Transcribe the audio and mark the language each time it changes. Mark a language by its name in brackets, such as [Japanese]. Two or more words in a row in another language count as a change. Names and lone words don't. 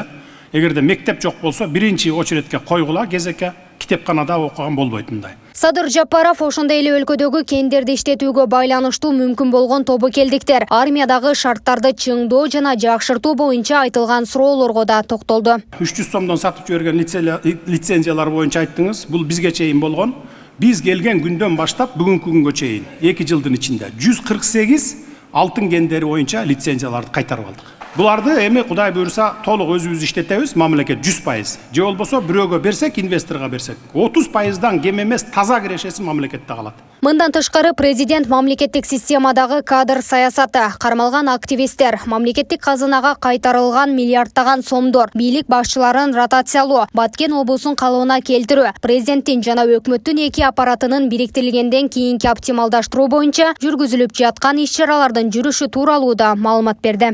[Kyrgyz] Эгерде мектеп жок болсо, биринчи очередке койгула, кезекке китепканада окуган болбойт мындай. Садыр Жапаров ошондой эле өлкөдөгү кендерди иштетүүгө байланыштуу мүмкүн болгон тобокелдиктер, армиядагы шарттарды чыңдоо жана жакшыртуу боюнча айтылган суроолорго да токтолду. 300 сомдон сатып жиберген лицензиялар боюнча айттыңыз. Бул бизге чейин болгон. Биз келген күндөн баштап бүгүнкү күнгө чейин 2 жылдын ичинде 148 алтын кендери боюнча лицензияларды кайтарып алдык. Буларды эми Кудай буйруса толук өзүбүз иштетебиз, мамлекет 100%. Же болбосо бирөөгө берсек, инвесторго берсек, 30%дан кем эмес таза кирешеси мамлекетте калат. Мындан тышкары президент мамлекеттик системадагы кадр саясаты, кармалган активисттер, мамлекеттик казынага кайтарылган миллиардтаган сомдор, бийлик башчыларын ротациялоо, Баткен облусун калыбына келтирүү, президенттин жана өкмөттүн эки аппаратынын бириктирилгенден кийинки оптималдаштыруу боюнча жүргүзүлүп жаткан иш-чаралардын жүрүшү тууралуу да маалымат берди.